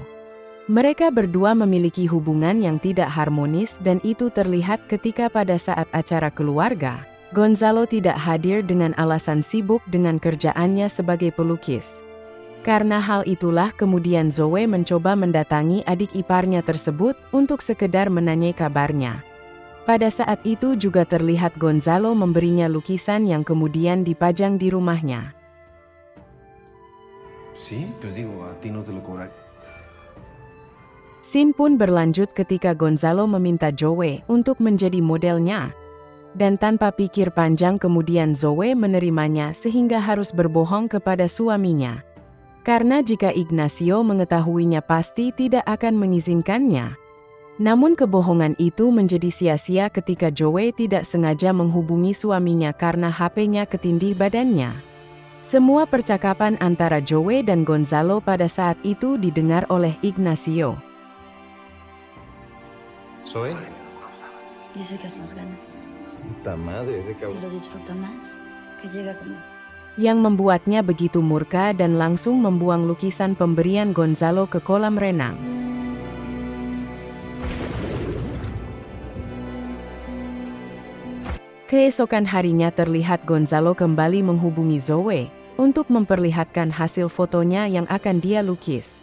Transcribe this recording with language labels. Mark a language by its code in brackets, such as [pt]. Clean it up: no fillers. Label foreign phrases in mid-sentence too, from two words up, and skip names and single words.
[id] Mereka berdua memiliki hubungan yang tidak harmonis dan itu terlihat ketika pada saat acara keluarga, Gonzalo tidak hadir dengan alasan sibuk dengan kerjaannya sebagai pelukis. Karena hal itulah kemudian Zoe mencoba mendatangi adik iparnya tersebut untuk sekedar menanyai kabarnya. Pada saat itu juga terlihat Gonzalo memberinya lukisan yang kemudian dipajang di rumahnya. [es] Sí, pero digo, a ti no te lo cobran. [id] Scene pun berlanjut ketika Gonzalo meminta Joe untuk menjadi modelnya. Dan tanpa pikir panjang kemudian Zoe menerimanya sehingga harus berbohong kepada suaminya. Karena jika Ignacio mengetahuinya pasti tidak akan mengizinkannya. Namun kebohongan itu menjadi sia-sia ketika Joe tidak sengaja menghubungi suaminya karena HP-nya ketindih badannya. Semua percakapan antara Joe dan Gonzalo pada saat itu didengar oleh Ignacio. [es] ¿Soy? Dice que son las ganas. Puta madre, ese Si cabrón. lo disfruta más, que llega con más. [id] Yang membuatnya begitu murka dan langsung membuang lukisan pemberian Gonzalo ke kolam renang. Keesokan harinya terlihat Gonzalo kembali menghubungi Zoe untuk memperlihatkan hasil fotonya yang akan dia lukis.